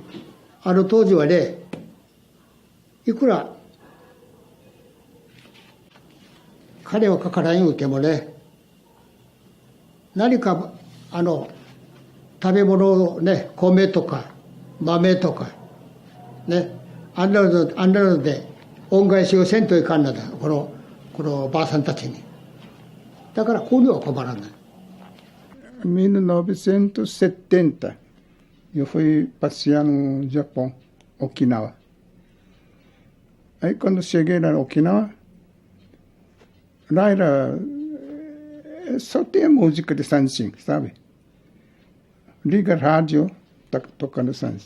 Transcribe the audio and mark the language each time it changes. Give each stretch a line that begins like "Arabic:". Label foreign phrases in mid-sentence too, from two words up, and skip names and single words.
Japanese: 当時はね、いくら、金はかからん言うてもね、何か、食べ物をね、米とか、豆とか、ね、あんなので、恩返しをせんといかんのだ。このばあさんたちに。だから、こういうのは困らない。
Portuguese: 1970, eu fui passear no Japão, Okinawa. Aí quando cheguei lá no Okinawa, lá só tinha música de Sanshin, sabe? Liga rádio, tá tocando Sanshin.